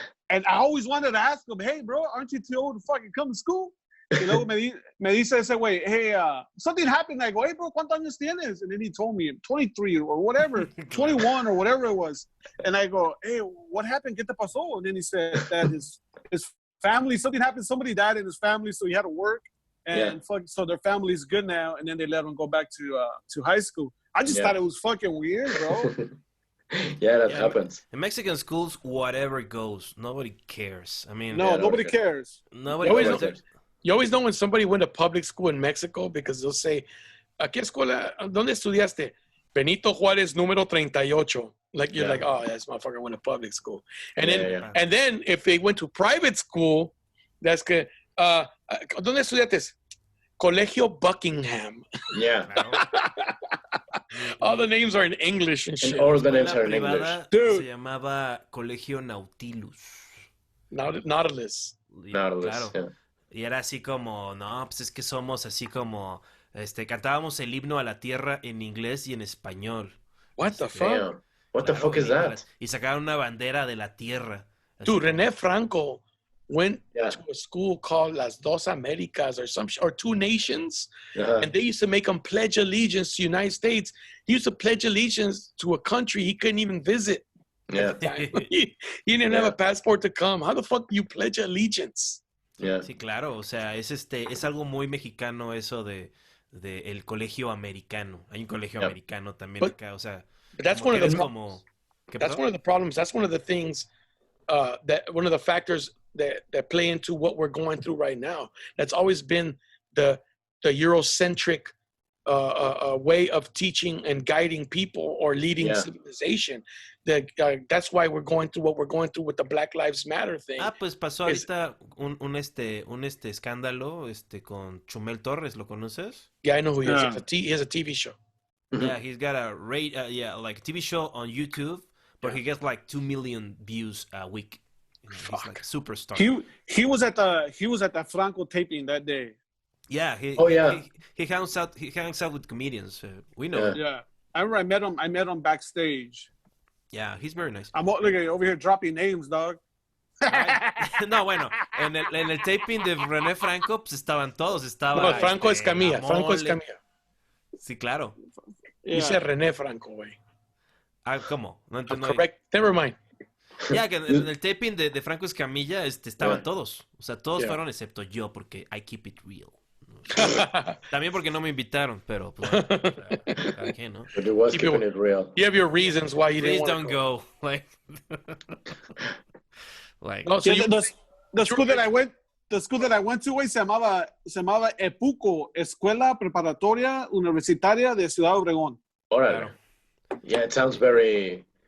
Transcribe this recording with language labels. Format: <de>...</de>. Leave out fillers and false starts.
<en>And I always wanted to ask him, hey, bro, aren't you too old to fucking come to school?</en> <es>Me dice ese güey,</es> <en>hey, something happened. I go, hey, bro,</en> <es>¿cuántos años tienes?</es> <en>And then he told me 23 or whatever, 21 or whatever it was. And I go, hey, what happened?</en> <es>¿Qué te pasó?</es> <en>And then he said that his family, something happened. Somebody died in his family, so he had to work. And so their family's good now. And then they let him go back to high school. I just thought it was fucking weird, bro. Yeah, that happens. In Mexican schools, whatever goes, nobody cares. I mean, nobody cares. Nobody cares. You always know when somebody went to public school in Mexico because they'll say,</en> <es>¿a qué escuela? ¿Dónde estudiaste?</es> <en>Benito Juárez número 38. Like you're like, oh, this motherfucker went to public school. And then if they went to private school, that's good.</en> <es>¿Dónde estudiaste? Colegio Buckingham.</es> <en>Yeah. All the names are in English and shit. And all the names are in English.</en> <es>Dude. Se llamaba Colegio Nautilus. Nautilus. Claro. Yeah. Y era así como, no, pues es que somos así como, cantábamos el himno a la tierra en inglés y en español.</es> <en>What the fuck? Damn. What the fuck is that?</en> <es>Y sacaron una bandera de la tierra.</es> <en>Dude, René Franco went to a school called Las Dos Americas or Two Nations, and they used to make him pledge allegiance to the United States. He used to pledge allegiance to a country he couldn't even visit. Yeah. He didn't have a passport to come. How the fuck do you pledge allegiance? Yeah.</en> <es>Sí, claro, o sea, es algo muy mexicano eso de el colegio americano. Hay un colegio americano también acá, o sea.</es> <en>But that's one of the problems. That's one of the things one of the factors that play into what we're going through right now. That's always been the Eurocentric way of teaching and guiding people or leading civilization. That's why we're going through what we're going through with the Black Lives Matter thing.</en> <es>Pues pasó ahorita un escándalo con Chumel Torres, ¿lo conoces?</es> <en>Yeah, I know who he is. He has a TV show. Yeah, he's got a like a TV show on YouTube, but he gets like 2 million views a week. He's like a superstar. He was at the Franco taping that day. Yeah, he hangs out with comedians. We know. Yeah, I remember I met him backstage. Yeah, he's very nice. I'm look at you over here dropping names, dog.</en> <es>No, bueno, en el taping de René Franco, pues estaban todos. Estaba, No, Franco Escamilla. Franco Escamilla. Sí, claro. Yeah. Dice René Franco, güey. Ah, ¿cómo? No entiendo.</es> <en>Correct. Never mind.</en> <es>Ya, que en el taping de Franco Escamilla estaban todos. O sea, todos fueron excepto yo, porque</es> <en>I keep it real.</en> <es>También porque no me invitaron, pero pues, ¿para qué, no?</es> <en>But it was keeping it real. You have your reasons why you didn't don't go. Like, no, so the school that I went to, güey,</en> <es>se llamaba</es> <en>EPUCO, Escuela Preparatoria Universitaria de Ciudad Obregón. Claro. Yeah, it sounds very</en>